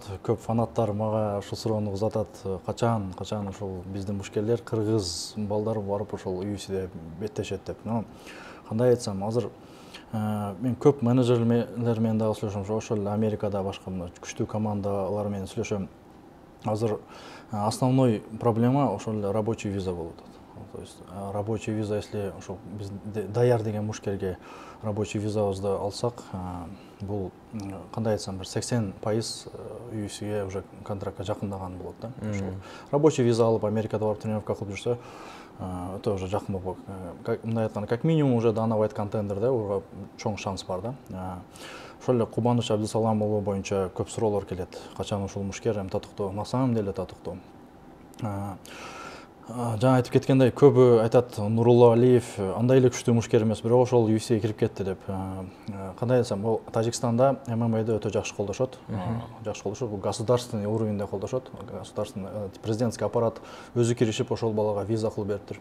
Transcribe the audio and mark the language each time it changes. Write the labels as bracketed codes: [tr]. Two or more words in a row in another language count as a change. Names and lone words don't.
[ky] Көп фанаттар мага ушул суроону узатат. Качан ушул биздин мушкерлер кыргыз балдар барып ошол UFC'де беттешет деп. Кандай айтсам, азыр мен көп менеджерлер менен дагы сүйлөшөм. Ошол Америкада башка күчтүү командалар менен сүйлөшөм. Азыр [ru] основной проблема [ky] ошол [ru] рабочий виза [ky] болуп атат. [ru] То есть рабочий виза, если [ky] ошол биз даяр деген мушкерге рабочий визабызды алсак, бул кандай айтсам бир 80% UFC'ге уже контрактка жакындаган болот да. [ru] Рабочий виза [ky] алып Америкада барып тренировка кылып жүрсө, [ru] это уже [ky] жакын болуп, мындай айтканда, [ru] как минимум уже [ky] Dana White контендер да, уга чоң шанс бар да. Ошол эле Кубаныч Абдысаламов боюнча көп суроолор келет. Качан ушул мушкер татыктуу, [ru] на самом деле татыктуу. [ky] Жаңа айтып кеткендей, көбү айтат Нурулла Алиев андай эле күчтүү мушкер эмес, бирок ошол UFC'ге кирип кетти деп. Кандай айтсам, бул Тажикстанда ММА'ды өтө жакшы колдошот. Жакшы колдошот, бул государственный уровеньде колдошот. [ru] Государственный президентский аппарат [ky] өзү киришип ошол балага виза кылып бериптир.